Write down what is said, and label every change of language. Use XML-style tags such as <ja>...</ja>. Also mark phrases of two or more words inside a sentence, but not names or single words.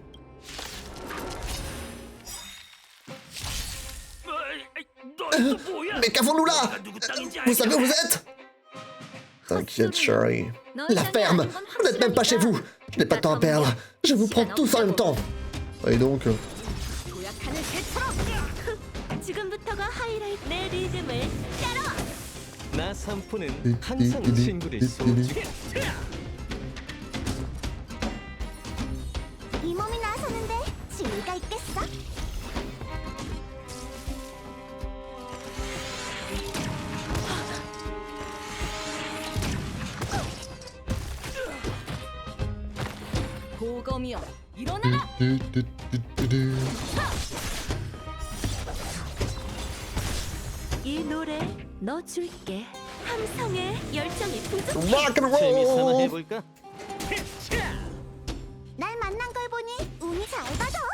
<fr>Mais qu'avons-nous là? Vous savez où vous êtes? T'inquiète, Sherry. La ferme! Vous n'êtes même pas chez vous! Je n'ai pas de temps à perdre. Je vous prends tous en même temps. Et donc...</fr> <ko>지금부터가 하이라이트. 내 리듬을 따라와. 나 산포는 항상 친구를 쏘지. 이 몸이 나서는데 지위가 있겠어? 보검이여 일어나라. 이 노래 너 줄게. 함성에 열정이 부족해.</ko> <en>Rock and</en> <ko>재미삼아</ko> <en>roll!</en> <ko>해볼까? 날 만난 걸 보니 운이 잘 받아.</ko>